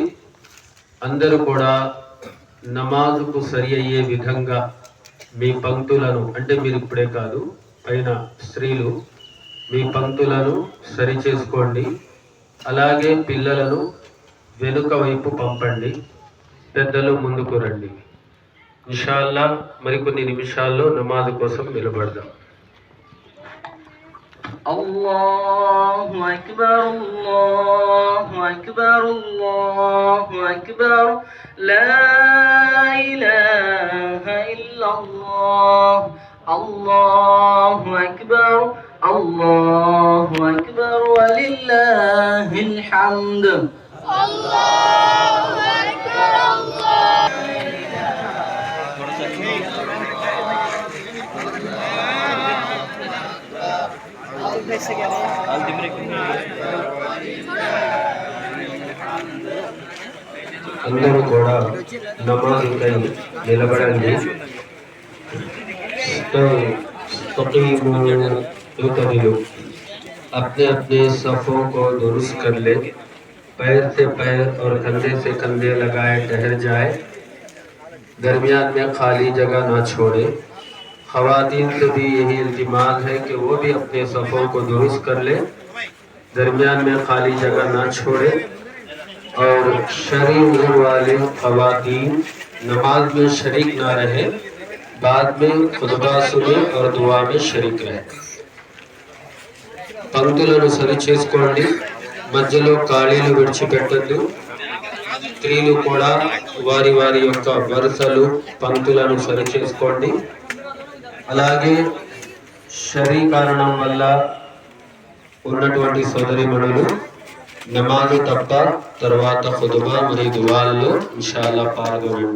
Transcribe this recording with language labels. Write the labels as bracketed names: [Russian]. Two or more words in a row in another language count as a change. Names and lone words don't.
[Telugu] అందరూ కూడా నమాజుకు సరి అయ్యే విధంగా మీ పంక్తులను, అంటే మీరు ఇప్పుడే కాదు, పైన స్త్రీలు మీ పంక్తులను సరి చేసుకోండి. అలాగే పిల్లలను వెనుక వైపు పంపండి, పెద్దలు ముందుకు రండి. ఇన్షాల్లా మరికొన్ని నిమిషాల్లో నమాజ్ కోసం నిలబడదాం. [Arabic] الله أكبر الله أكبر الله أكبر لا إله إلا الله الله أكبر الله أكبر ولله الحمد الله أكبر الله. [Telugu] అందరూ కూడా నమాజుకై నిలబడండి. [Urdu] تو اپنے اپنے صفوں کو درست کر لے، پیر سے پیر اور کندھے سے کندھے لگائے ٹھہر جائے، درمیان میں خالی جگہ نہ چھوڑے. خواتین سے بھی یہی التماس ہے کہ وہ بھی اپنے صفوں کو درست کر لے، درمیان میں خالی جگہ نہ چھوڑے. اور شریک عمر والے خواتین نماز میں شریک نہ رہے، بعد میں خطبہ سنے اور دعا میں شریک رہے. [Telugu] పంక్తులను సరి చేసుకోండి, మధ్యలో ఖాళీలు విడిచిపెట్టద్దు. స్త్రీలు కూడా వారి వారి యొక్క వరుసలు పంక్తులను సరి చేసుకోండి. అలాగే షరీ కారణం వల్ల ఉన్నటువంటి సోదరిమణులు నమాజు తప్ప తర్వాత ఖుతుబా మరియు దువాల్లో ఇన్షాల్లా పాల్గొనండి.